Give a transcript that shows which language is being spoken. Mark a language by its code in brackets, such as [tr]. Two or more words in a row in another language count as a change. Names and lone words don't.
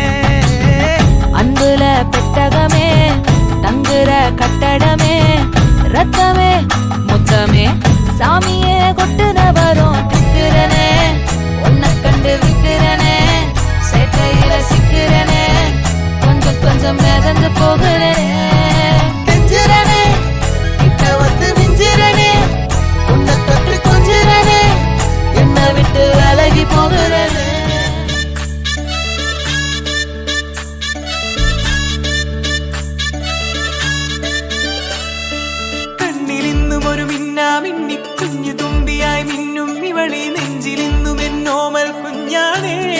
[ta] அன்புல பெட்டகமே, தங்குற கட்டடமே, ரத்தமே முத்தமே, சாமியே கொட்டுன வரும் திக்கிறனே, உன்னை கண்டு விக்கிறனே, சேட்டையில சிக்கிறனே, கொஞ்சம் கொஞ்சம் மிதந்து போகிறனே, கெஞ்சிரனே கிட்ட வந்து மிஞ்சிரனே, உன்னை தொட்டு கொஞ்சிரனே, என்னை விட்டு விலகி போகிறனே. [ml] കണ്ണിലിന്നും ഒരു മിന്നാമിന്നി കുഞ്ഞു തുമ്പിയായി മിന്നും ഇവളി, നെഞ്ചിലിന്നും എന്നോമൽ കുഞ്ഞാണേ.